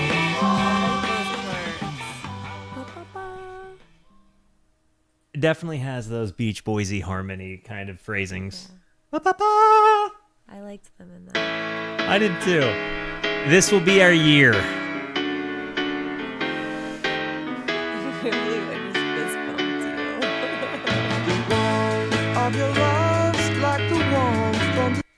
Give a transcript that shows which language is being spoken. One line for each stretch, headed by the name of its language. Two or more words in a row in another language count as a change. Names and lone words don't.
English: It definitely has those Beach Boysy harmony kind of phrasings. Ba-ba-ba. I liked them in that. I did too. This will be our year. I can't believe I just fist bumped you. Of your love's like the warmth from the